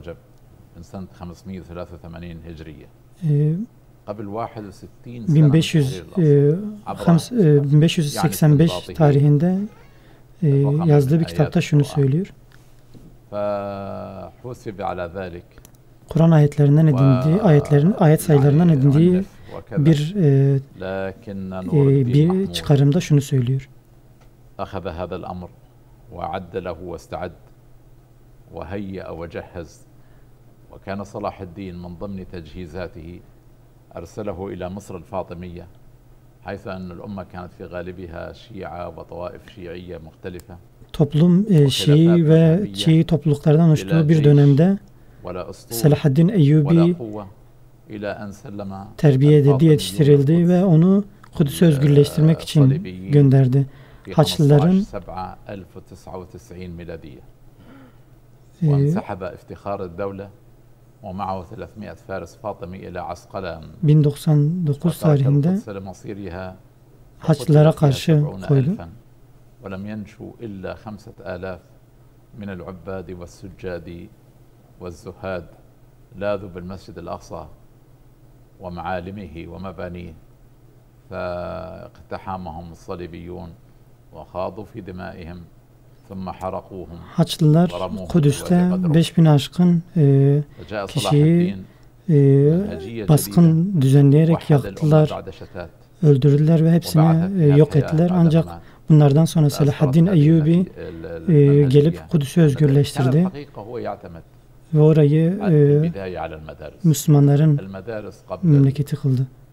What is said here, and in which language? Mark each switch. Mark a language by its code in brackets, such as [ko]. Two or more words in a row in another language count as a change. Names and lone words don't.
[tr] 1585 tarihinde yazdığı bir kitapta şunu söylüyor. Kur'an ayetlerinden edindiği, ayet sayılarından edindiği bir çıkarımda şunu söylüyor. [ar] أخذ هذا الأمر وأعد له واستعد وهيأ وجهز وكان صلاح الدين من ضمن تجهيزاته أرسله إلى مصر الفاطمية حيث أن الأمة كانت في غالبها شيعة وطوائف شيعية مختلفة. [tr] Toplum Şii ve Şii topluluklardan oluştuğu bir dönemde Selahaddin Eyyubi terbiye edildi, yetiştirildi ve onu Kudüs'ü özgürleştirmek için gönderdi. Haçlıların [ar] ومعه 300 فارس فاطمي إلى عسقلان [tr] 1099 tarihinde Haçlılara karşı koydu. [ar] ولم ينشوا إلا 5000 من العباد والسجاد والزهاد لاذوا بالمسجد الأقصى ومعالمه ومبانيه فاقتحمهم الصليبيون وخاضوا في دمائهم ثم حرقوهم. [tr] Haçlılar Kudüs'te 5000 aşkın kişiyi baskın düzenleyerek yaktılar, öldürdüler ve hepsini yok ettiler. Ancak bunlardan sonra Selahaddin Eyyubi gelip Kudüs'ü özgürleştirdi ve orayı Müslümanların memleketi kıldı.